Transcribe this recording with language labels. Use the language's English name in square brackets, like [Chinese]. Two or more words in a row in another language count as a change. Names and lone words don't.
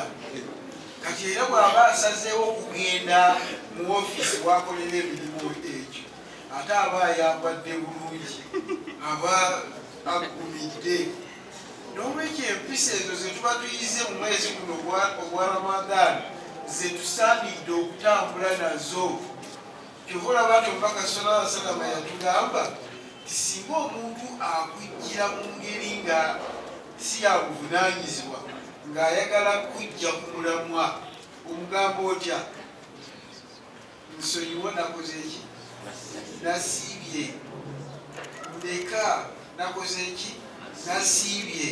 [Ganda] Kati era bw'aba asazeewo okugenda mu ofiisi wakolera emirimu egyo ate aba ayambadde bulungi aba agumidde. N'olwekyo empisa ezo ze tuba tuyize mu mwezi guno ogwa Ramadani ze tusaanidde okutambula nazo. Kyova olaba nti omubaka [Arabic] صلى الله عليه وسلم [Ganda] yatugamba ti singa omuntu akujjira mu ngeri nga si yabuvunaanyizibwa ng'ayagala kujja ku mulamwa omugamba otya nsonyiwo nakoze eki nasiibye ndeka nakoze eki nasiibye.